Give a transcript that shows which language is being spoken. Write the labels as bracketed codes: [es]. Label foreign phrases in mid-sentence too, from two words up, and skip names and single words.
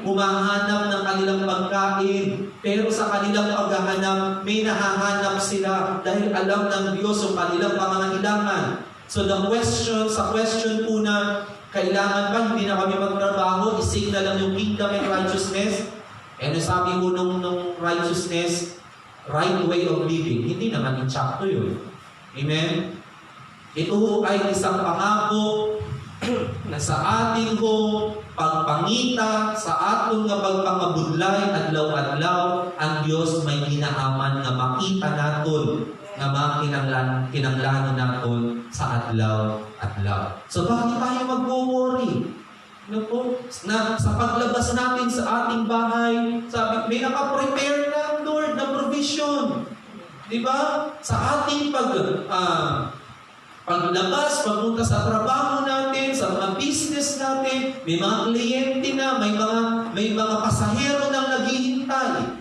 [tl] Humahanap ng kanilang pagkain. Pero sa kanilang paghahanap, may nahahanap sila dahil alam ng Diyos yung kanilang pangangailangan. So sa question po na, kailangan ba hindi na kami magtrabaho, isig na lang yung [en] kingdom and righteousness? And [tl] sabi mo nung [en] righteousness, right way of living, [tl] hindi naman insakto yun. [hil] Amen? [tl] Ito ay isang pangako na sa ating [hil] pagpangita, sa atong nga pagpangabudlay, adlaw-adlaw, ang Diyos may ginaaman na makita naton nga mga kinanglano naton sa adlaw-adlaw. [tl] So bakit tayo mag-worry? Na sa paglabas natin sa ating bahay, sabi, may nakaprepare na Lord na provision. Diba? Sa ating paglabas, pagpunta sa trabaho natin, sa mga business natin, may mga kliyente na, may mga pasahero na naghihintay.